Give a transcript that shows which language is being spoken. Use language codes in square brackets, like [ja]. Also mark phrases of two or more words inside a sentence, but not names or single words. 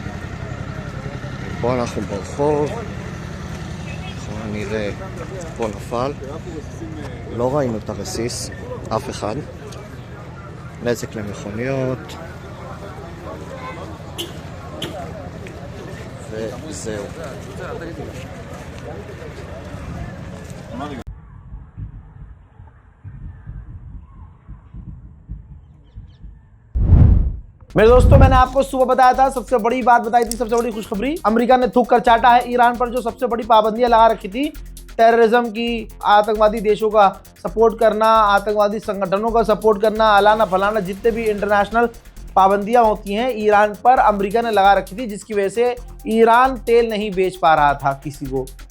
[he] פה אנחנו ברחוב, אנחנו נראה פה נפל, לא ראינו את הרסיס, אף אחד. נזק למכוניות, וזהו. [hi] मेरे दोस्तों, मैंने आपको सुबह बताया था, सबसे बड़ी बात बताई थी, सबसे बड़ी खुशखबरी, अमेरिका ने थूक कर चाटा है ईरान पर जो सबसे बड़ी पाबंदियां लगा रखी थी, टेररिज्म की, आतंकवादी देशों का सपोर्ट करना, आतंकवादी संगठनों का सपोर्ट करना, अलाना फलाना, जितने भी इंटरनेशनल पाबंदियां होती हैं ईरान पर अमेरिका ने लगा रखी थी, जिसकी वजह से ईरान तेल नहीं बेच पा रहा था किसी को।